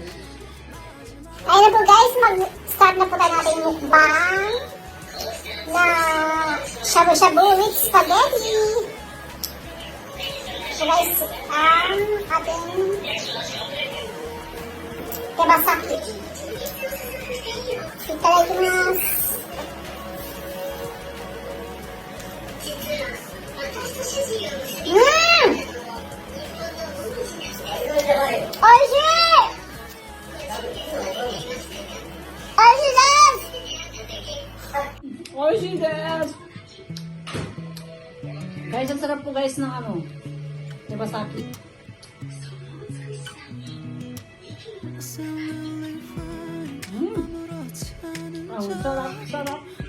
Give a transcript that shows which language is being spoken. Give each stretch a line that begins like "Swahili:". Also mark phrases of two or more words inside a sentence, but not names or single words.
Filipino: Ayun na po guys, mag-start na po tayo natin mukbang na shabu-shabu
English: with spaghetti. So guys,
Filipino: ang ating tebasaki.
Japanese: Itadakimasu. Oishii! 美味しいです!
Filipino: Guys, ang sarap po guys ng tebasaki. Sarap.